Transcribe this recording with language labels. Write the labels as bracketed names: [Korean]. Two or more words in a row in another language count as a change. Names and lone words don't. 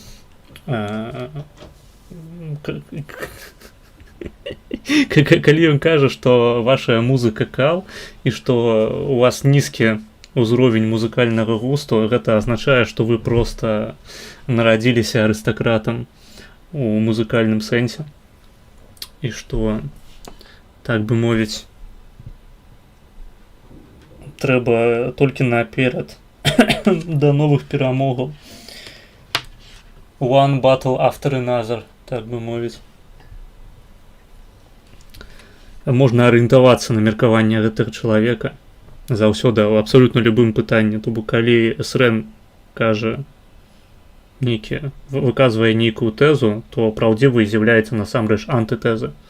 [Belarusian] калі ён кажа, што ваша музыка кал і што у вас нізкі ўзровень музыкальнага густу, гэта азначае, што вы проста нарадзіліся арыстакратам у музыкальным сэнсе, і што, так бы мовіць, трэба толькі наперад да новых перамогаў. One battle after another, так бы мовіць. Можна арыентавацца на меркаванне гэтага чалавека заўсёды ў абсалютна любым пытанні. То бок, калі СРН кажа выказвае нейкую тэзу, то праўдзівай з'яўляецца насамрэч антытэза.